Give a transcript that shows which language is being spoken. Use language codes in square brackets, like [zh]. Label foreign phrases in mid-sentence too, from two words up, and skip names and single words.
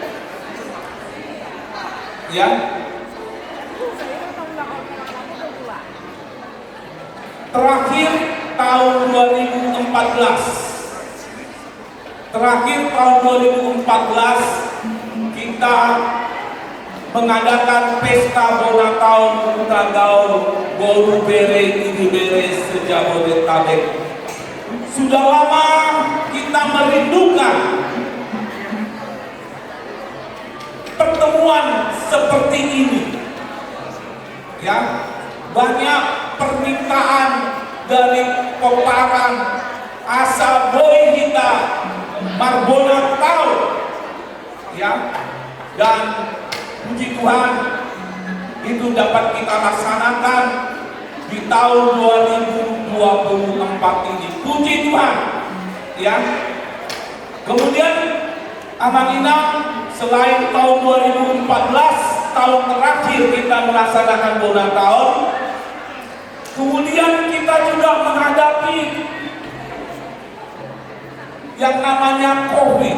[id] Ya. Terakhir tahun 2014. Terakhir tahun 2014 kita mengadakan pesta [bbc] bona taun Untagau boru bere [id] ini bere sejabodetabek. Sudah lama kita merindukan pertemuan seperti ini. Ya, banyak permintaan dari peparan [bbc] asa boy kita marbona taun. [id] Ya, dan puji Tuhan itu dapat kita laksanakan di tahun 2024 ini. Puji Tuhan. Ya. Kemudian Amanginan selain tahun 2014 tahun terakhir kita melaksanakan [bbc] bona taun, [id] kemudian kita juga menghadapi yang namanya COVID.